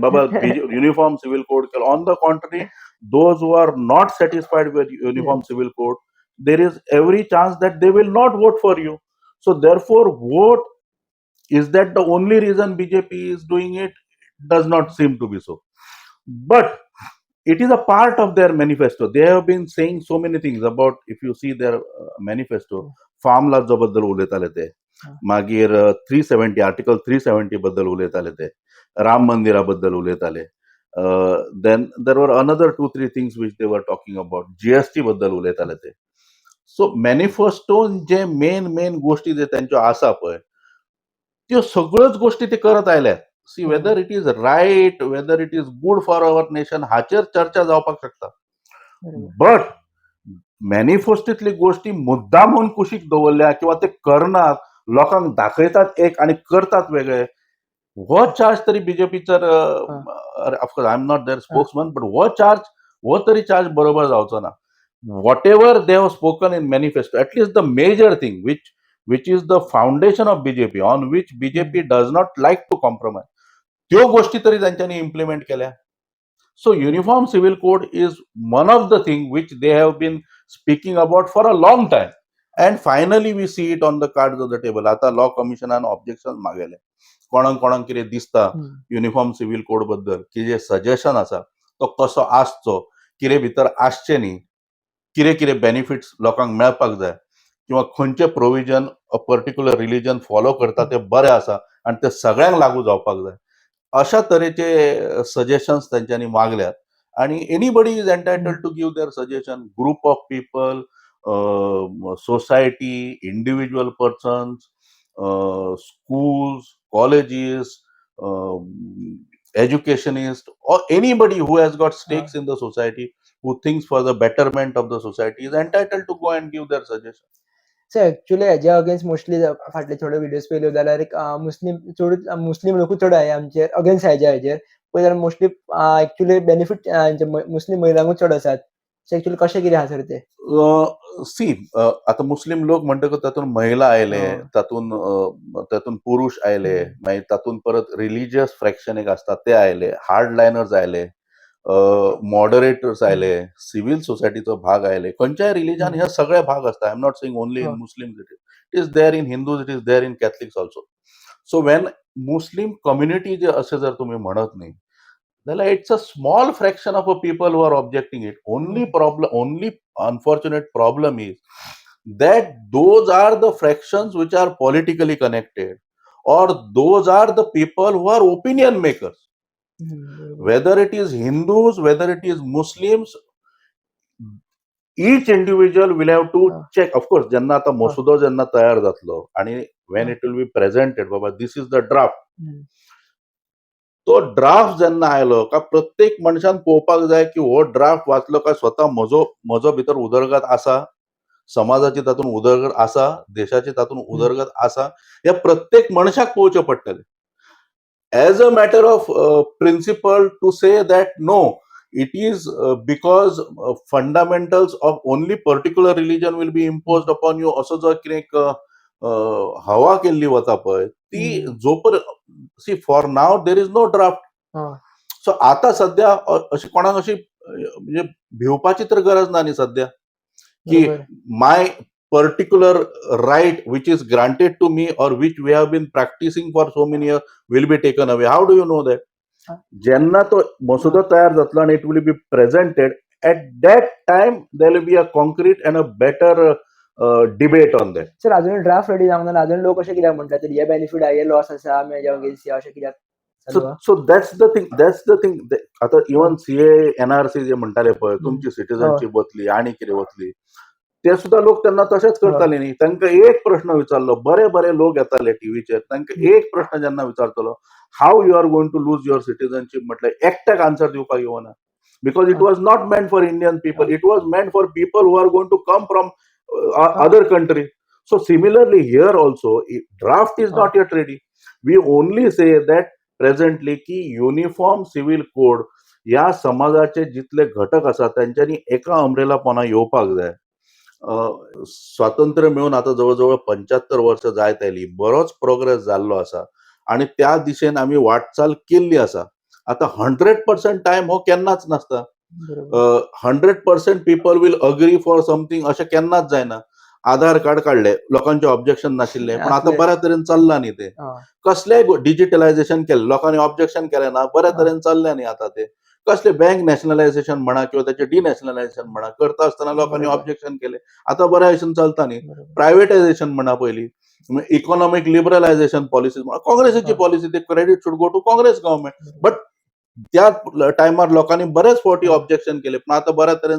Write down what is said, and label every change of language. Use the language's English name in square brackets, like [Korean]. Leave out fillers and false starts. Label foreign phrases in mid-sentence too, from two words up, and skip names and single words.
[English] Baba, uniform civil code. On the contrary, those who are not satisfied with uniform civil code, there is every chance that they will not vote for you. So therefore, vote, is that the only reason BJP is doing it? Does not seem to be so. But it is a part of their manifesto. [Konkani] They have been saying so many things about, if you see their manifesto, [English] farm laws [Konkani] बद्दल उलयताले ते, मागीर 370 आर्टिकल 370 बद्दल उलयताले ते, राम मंदिरा बद्दल उलयताले. [English] Then there were another 2-3 things which they were talking about. [Konkani] GST बद्दल उलयताले ते. सो मॅनिफेस्टोन जे मेन गोष्टी जे त्यांच्यो आसा पळय, त्यो सगळ्योच गोष्टी ते करत आयल्यात. [English] see whether it is right, whether it is good for our nation, [Konkani] हाचेर चर्चा जावपाक शकता. बट मॅनिफेस्टोतली गोष्टी मुद्दामून कुशीक दवरल्या किंवा ते करनात, लोकांक दाखयतात एक आणि करतात वेगळे, हो चार्ज तरी बीजेपीचेर, [English] of course I am not their spokesman, but [Konkani] हो तरी चार्ज बरोबर जावचो ना. [English] Whatever they have spoken in manifesto, at least the major thing which is the foundation of BJP, on which BJP does not like to compromise, [Konkani] त्यो गोष्टी तरी त्यांच्यानी इम्प्लिमेंट केल्या. [English] So uniform civil code is one of the things which they have been speaking about for a long time, and finally we see it on the cards of the table. [Konkani] आता लॉ कमिशनान ऑब्जेक्शन मागयले, कोणाक कितें दिसता [English] uniform civil code [Konkani] बद्दल, की जे सजेशन आसा तो कसो आसचो, कितें भितर आसचें न्ही, कितें कितें बेनिफिट्स लोकांक मेळपाक जाय किंवा खंयचे [English] provision a particular religion follow [Konkani] करता ते बरे आसा आनी ते सगळ्यांक लागू जावपाक जाय अशा तरेचे सजेशन्स तेंच्यांनी मागल्यात आणि [English] anybody is entitled to give their suggestion group of people society individual persons schools colleges educationists or anybody who has got stakes in the society who thinks for the betterment of the society is entitled to go and give their suggestion. so actually [Konkani] हेज्या [English] against mostly [Konkani] फाटले थोडे व्हिडियोज पयल्यो जाल्यार एक मुस्लीम लोकूच चड आहे आमचे अगेन्स्ट हेजेर पळय जाल्यार [English] mostly actually benefit [Konkani] मुस्लीम महिलांकूच चड आसात. [English] so actually [Konkani] कशें कितें आसा सर ते? सी आता मुस्लिम लोक म्हणटकच तातूंत महिला आयले तातूंत पुरुष आयले मागीर तातूंत परत [English] religious fraction [Konkani] एक आसता ते आयले हार्डलायनर्स आयले मॉडरेटर्स आयले सिव्हिल सोसायटीचो भाग आयले खंयच्याय रिलिजन हे सगळे भाग आसता [English] I am not saying only in Muslim it is there in Hindus it is there in Catholics also so when Muslim community [Konkani] जे असे जर तुम्ही म्हणत न्ही जाल्यार [English] it's a small fraction of a people who are objecting it only unfortunate problem is that those are the fractions which are politically connected or those are the people who are opinion makers whether it is Hindus whether it is Muslims each individual will have to check of course [Konkani] जेन्ना आता मसुदो जेन्ना तयार जातलो आणि [English] when it will be presented baba this is the draft [Konkani] तो ड्राफ्ट जेन्ना आयलो का प्रत्येक मनशान पळोवपाक जाय की हो ड्राफ्ट वाचलो काय स्वता म्हजो भितर उदरगत आसा समाजाची तातूंत उदरगत आसा देशाची तातूंत उदरगत आसा हे प्रत्येक मनशाक पळोवचें पडटलें [English] as a matter of principle to say that no it is because fundamentals of only particular religion will be imposed upon you [Konkani] असो जो कितें हवा केल्ली वता पळय ती जोपर्यंत [English] see for now there is no draft so [Konkani] आता सध्या अशी कोणाक अशी म्हणजे भिवपाची तर गरज ना न्ही सध्या की [English] my particular right which is granted to me or which we have been practising for so many years will be taken away how do you know that [Konkani] जेन्ना तो मसुदो तयार जातलो आणि [English] it will be presented at that time there will be a concrete and a better debate on that [Konkani] सर अजून [English] draft ready [Konkani] जावंक ना अजून लोक अशें कित्याक म्हणटात हे बेनिफीट आहे हे लॉस आसा आमी हेज्या अगेन्स्ट अशें कित्याक [English] so that's the thing [Konkani] आता इवन सीए एनआरसी जे म्हणटाले पळय तुमची सिटीजनशीप वतली आणि कितें वतली ते सुद्धा लोक त्यांना तशेंच करताले न्ही तांकां एक प्रश्न विचारलो बरे बरे लोक येताले टीव्हीचेर तांकां एक प्रश्न जेन्ना विचारतलो [English] how you are going to lose your citizenship [Konkani] म्हटल्यार एकट्याक आन्सर दिवपाक येवना [English] because it was not meant for Indian people it was meant for people who are going to come from other country. So similarly here also, draft is not yet ready. We only say that presently [Konkani] की [English] uniform civil code [Konkani] या समाजाचे जितले घटक आसात त्यांच्यानी एका अम्ब्रेला पोंदा येवपाक जाय स्वातंत्र्य मेळून आता जवळजवळ 75 वर्ष जायत आयली बरोच प्रोग्रेस जाल्लो आसा आणि त्या दिशेन आमी वाटचाल केल्ली आसा आता 100% टाइम हो केन्नाच नासता [English] 100% people will agree for something [Konkani] अशें केन्नाच जायना आधार कार्ड काढले लोकांचे ऑब्जेक्शन नाशिल्ले पण आता बऱ्या तरेन चल्ला न्ही ते कसलेय डिजिटलायझेशन केलें लोकांनी ऑब्जेक्शन केलें ना बऱ्या तरेन चल्लें न्ही आता ते कसले [English] bank nationalisation [Konkani] म्हणा किंवा त्याचे डिनॅशनलायझेशन म्हणा करता असताना लोकांनी ऑब्जेक्शन केले आता बऱ्या भशेन चलता न्ही प्रायव्हेटायझेशन म्हणा पयली [English] economic liberalisation policies [Konkani] म्हणा काँग्रेसीची पॉलिसी ते [English] credit should go to Congress government but [Konkani] त्या टायमार लोकांनी बरेच फावटी ऑब्जेक्शन केले पण आता बऱ्या तरेन